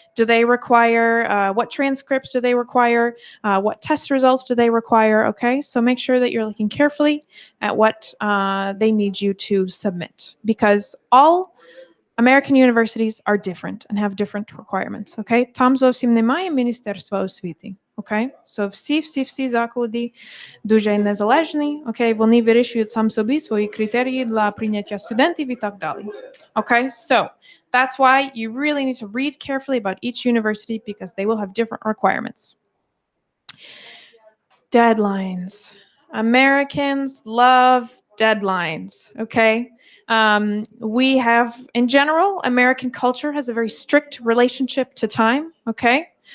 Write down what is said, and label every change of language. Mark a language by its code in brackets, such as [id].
[en] Do they require, what transcripts do they require? What test results do they require? Okay. So make sure that you're looking carefully at what they need you to submit, because all American universities are different and have different requirements. Okay. [uk] Там зовсім немає Міністерства освіти. [en] Okay? [uk] So всі заклади дуже незалежні, okay? Вони вирішують сам собі свої критерії для прийняття студентів і так далі. [en] Okay? So that's why you really need to read carefully about each university, because they will have different requirements. Deadlines. Americans love deadlines, okay? We have, in general, American culture has a very strict relationship to time, okay?